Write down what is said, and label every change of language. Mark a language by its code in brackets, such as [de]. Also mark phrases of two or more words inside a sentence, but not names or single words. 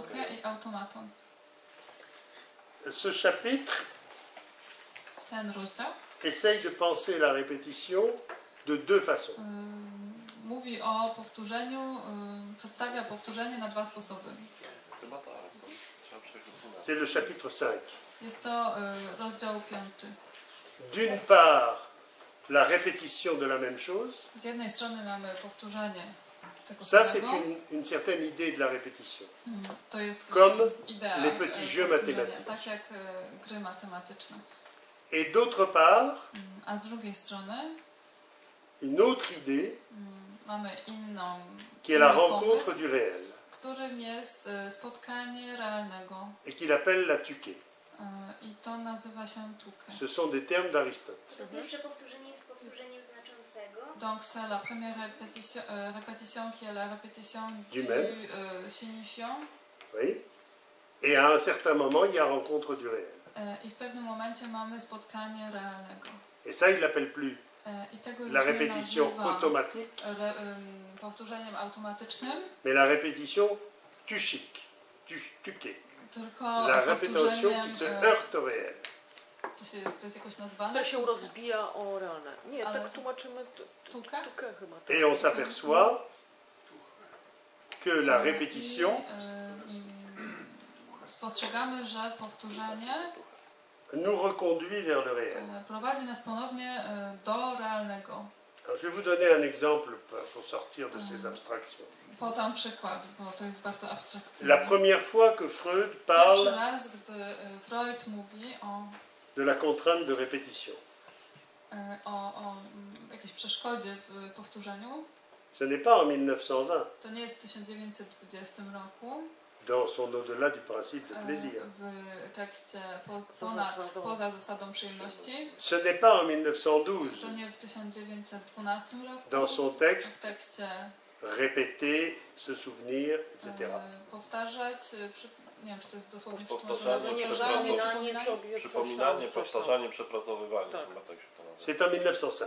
[pl] Tuquet i automaton. [fr] Ce chapitre [pl] Ten rozdział [fr] essaye de penser la répétition de deux façons. [pl] mówi o powtórzeniu, przedstawia powtórzenie na dwa sposoby. Chyba tak. Trzeba przejść do 12. [fr] C'est le chapitre 5. [pl] Jest to rozdział 5. [fr] D'une part, la répétition de la même chose. [pl] Z jednej strony mamy powtórzenie tego [fr] Ça, c'est [pl] samego. [fr] une certaine idée de la répétition. [pl] To jest [fr] Comme [pl] idea [fr] les petits jeux [pl] powtórzenia, [fr] mathématiques. [pl] tak jak gry matematyczne. [fr] Et d'autre part, [pl] A z drugiej strony [fr] une autre idée [pl] mamy inną, [fr] qui est la [pl] inny [fr] rencontre [pl] pomysł, [fr] du réel [pl] którym jest spotkanie realnego. [fr] et qu'il appelle la Tuquet. [pl] I to nazywa się Tuquet. [fr] Ce sont des termes d'Aristote. [pl] To pierwsze powtórzenie jest powtórzeniem znaczącego. [fr] Donc c'est la première répétition qui est la répétition Du du même. signifiant. Oui. Et à un certain moment, il y a rencontre du réel. [pl] I w pewnym momencie mamy spotkanie realnego. [fr] Et ça, il l'appelle plus [pl] I tego już [fr] la [pl] nie [fr] répétition [pl] nazywa [fr] automatique, [pl] powtórzeniem automatycznym, [fr] mais la répétition tuchique, Tuquet. [pl] tylko [fr] La répétition [pl] powtórzeniem, [fr] qui se heurte au réel. [pl] to jest jakoś nazwane? To się rozbija o ranę. Nie, Ale tak tłumaczymy Tuquet? Tuquet chyba. Tak. [fr] Et on s'aperçoit que la répétition [pl] Spostrzegamy, że powtórzenie [fr] nous reconduit vers le réel. [pl] prowadzi nas ponownie do realnego. [fr] Alors, je vais vous donner un exemple pour sortir de ces abstractions. [pl] Podam przykład, bo to jest bardzo abstrakcyjne. [fr] La première fois que Freud [pl] Pierwszy [fr] parle [pl] raz, gdy Freud mówi [fr] de la contrainte de répétition, [pl] o jakiejś przeszkodzie w powtórzeniu, [fr] ce n'est pas en 1920, [pl] to nie jest w 1920 roku, [fr] dans son au-delà du principe de plaisir. [pl] w tekście zasadą. poza zasadą przyjemności. [fr] Ce n'est pas en 1912, [pl] To nie w 1912 roku, [fr] dans son [pl] w [fr] texte [pl] tekście [fr] répéter, se souvenir, etc. [pl] powtarzać, nie wiem czy to jest dosłownie Powtarzanie, przetłumaczone, Przypominanie sobie coś Przypominanie, tam, coś tam. powtarzanie, przepracowywanie. Tak. Chyba tak się to nazywa. [fr] C'est en 1905.